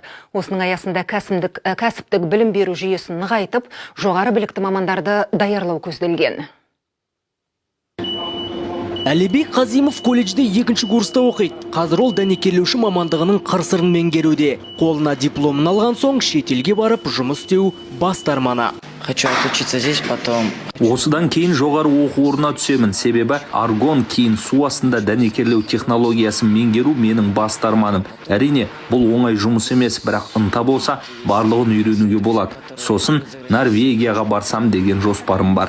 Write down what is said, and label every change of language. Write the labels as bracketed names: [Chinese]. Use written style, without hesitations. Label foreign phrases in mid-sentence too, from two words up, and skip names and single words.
[Kazakh] Осының аясында кәсіптік білім беру жүйесін нығайтып, жоғары білікті мамандарды даярлау көзделген. Әлібек Қазимов колледжде 2-ші курста оқиды. Қазір ол дәнекерлеуші мамандығының қыр-сырын меңгеруде. Қолына дипломын алған соң шетелге барып жұмыс істеу басты арманы. [Russian] Хочу отучиться здесь, потом. [Kazakh] Осыдан кейін жоғары оқу орнына түсемін. Себебі аргон кейін су астында дәнекерлеу технологиясын меңгеру менің басты арманым. Әрине, бұл оңай жұмыс емес, бірақ ынта болса, барлығын үйренуге болады. Сосын Норвегияға барсам деген жоспарым бар.